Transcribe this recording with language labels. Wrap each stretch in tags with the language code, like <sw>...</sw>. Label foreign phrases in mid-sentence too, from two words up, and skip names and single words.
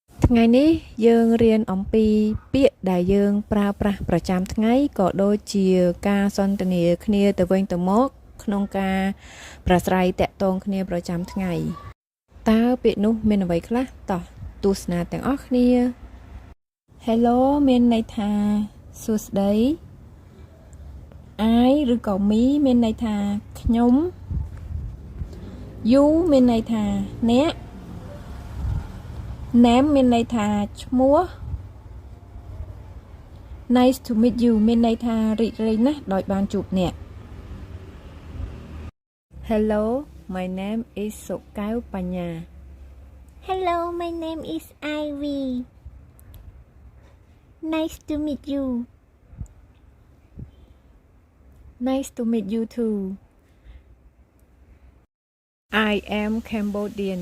<km>ថ្ងៃនេះយើងរៀនអំពីពាក្យដែលយើងប្រើប្រាស់ប្រចាំថ្ងៃក៏ដូចជាការសន្ទនាគ្នាទៅវិញទៅមកក្នុងការប្រាស្រ័យតាក់ទងគ្នាប្រចាំថ្ងៃតើពាក្យនោះមានអ្វីខ្លះតោះទស្សនាទាំងអស់គ្នា Hello មានន័យថាសួស្តី I ឬក៏ me មានន័យថាខ្ញុំ You មានន័យថាអ្នក Name មានន័យថាឈ្មោះ</km> <en>Nice to meet you</en> <km>មានន័យថារីករាយណាស់ដោយបានជួបអ្នក</km> <en>Hello my name is</en> <km>សុកែវបញ្ញា</km> <en>Hello, my name is Ivy. Nice to meet you. Nice to meet you too. I am Cambodian.</en>